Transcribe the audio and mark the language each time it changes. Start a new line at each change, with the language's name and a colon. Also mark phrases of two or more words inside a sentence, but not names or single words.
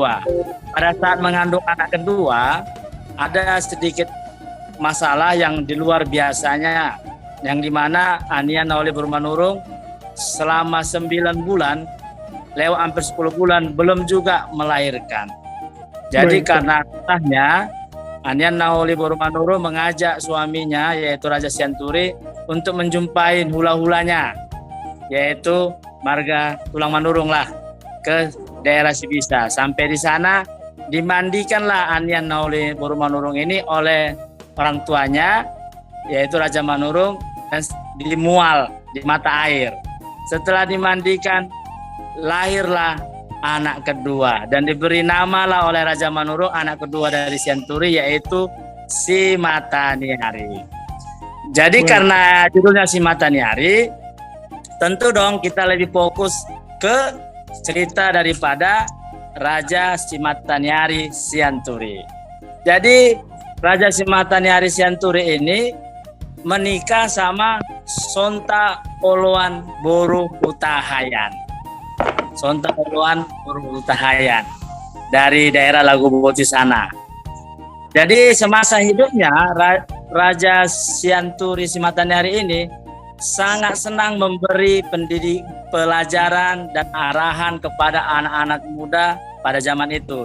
Indonesian: Pada saat mengandung anak kedua, ada sedikit masalah yang di luar biasanya, yang dimana Anian Naoli Burmanurung selama 9 bulan, lewat hampir 10 bulan, belum juga melahirkan. Jadi karena kisahnya, Anian Naoli Burmanurung mengajak suaminya, yaitu Raja Sianturi, untuk menjumpai hula-hulanya, yaitu marga Tulang Manurung lah, ke daerah Sibisa. Sampai di sana, dimandikanlah Anian Naoli Burmanurung ini oleh orang tuanya, yaitu Raja Manurung, dan dimual di mata air. Setelah dimandikan, lahirlah anak kedua dan diberi namalah oleh Raja Manurung anak kedua dari Sianturi, yaitu Si Mataniari. Jadi karena judulnya Si Mataniari, tentu dong kita lebih fokus ke cerita daripada Raja Si Mataniari Sianturi. Jadi Raja Si Mataniari Sianturi ini menikah sama Sonta Oloan Boru Utahayan. Sonta Oloan Boru Utahayan dari daerah Laguboti sana. Jadi semasa hidupnya Raja Sianturi Si Mataniari ini sangat senang memberi pelajaran dan arahan kepada anak-anak muda pada zaman itu.